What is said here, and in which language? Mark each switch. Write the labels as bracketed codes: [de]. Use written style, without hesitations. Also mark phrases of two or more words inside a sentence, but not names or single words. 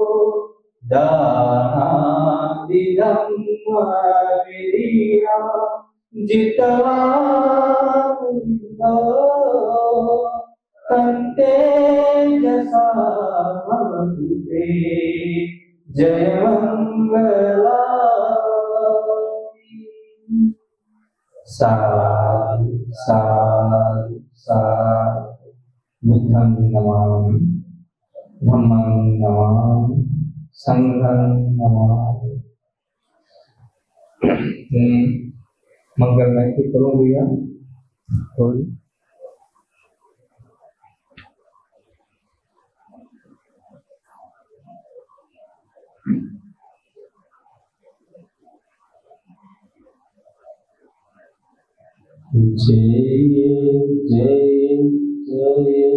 [pi] दानादिदं विधिना जितवा मुनिंदो तंते जसा भवतुते जय मंगलानि साधु साधु साधु बुद्धं नमामि धम्मं नमामि संघं नमामि। [hi] मंगल में करूँ भैया थोड़ी जय जय जय